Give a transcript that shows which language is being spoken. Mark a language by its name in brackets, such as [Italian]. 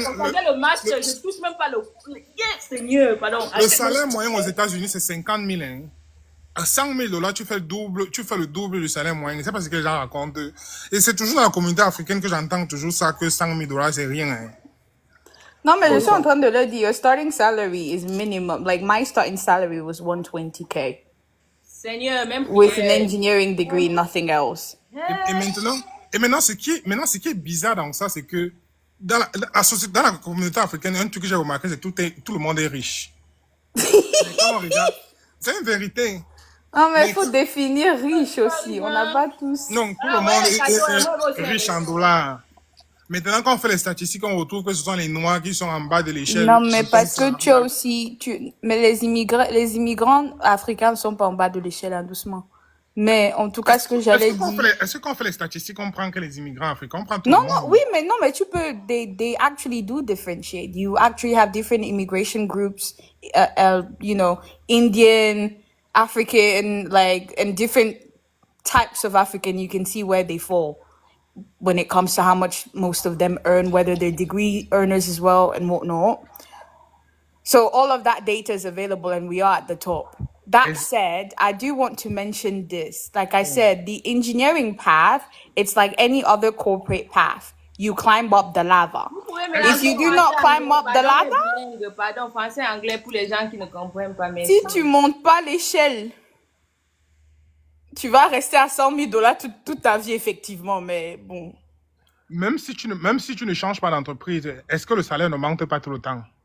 [French] le match, je touche même pas le... Yes, c'est mieux, pardon. Le salaire moyen aux États-Unis, c'est 50 000. Hein. À 100 000 dollars, tu fais le double du salaire moyen. C'est parce que les gens racontent. Et c'est toujours dans la communauté africaine que j'entends toujours ça, que 100 000 dollars, c'est rien. Hein. Non, mais je suis en train de le dire. [English] Your starting salary is minimum. Like my starting salary was 120K [French] Seigneur, même [English] with an engineering degree, nothing else. [French] Et maintenant, ce qui est bizarre dans ça, c'est que dans la société, dans la communauté africaine, un truc que j'ai remarqué, c'est que tout le monde est riche. Mais quand on regarde, c'est une vérité. Non, mais il Mais faut définir riche aussi. On n'a pas tous. non, tout le monde est riche en dollars. Maintenant, quand on fait les statistiques, on retrouve que ce sont les Noirs qui sont en bas de l'échelle. Non, mais parce que tu as aussi, mais les immigrants africains ne sont pas en bas de l'échelle, hein, doucement. Mais en tout cas, ce que j'allais dire. Est-ce qu'on fait les statistiques, on prend que les immigrants africains, on prend tout le Non, monde. non, oui, mais tu peux, [English] they actually do differentiate. You actually have different immigration groups, you know, Indian, African, like, and different types of African. You can see where they fall when it comes to how much most of them earn, whether they're degree earners as well and whatnot. So all of that data is available and we are at the top. That said, I do want to mention this. Like I said, the engineering path, it's like any other corporate path. You climb up the ladder. If you do not climb up the ladder, [French] Pardon, français, anglais pour les gens qui ne comprennent pas. si tu montes pas l'échelle, tu vas rester à $100,000 toute ta vie, effectivement. Mais bon. Même si tu ne changes pas d'entreprise, est-ce que le salaire ne monte pas tout le temps?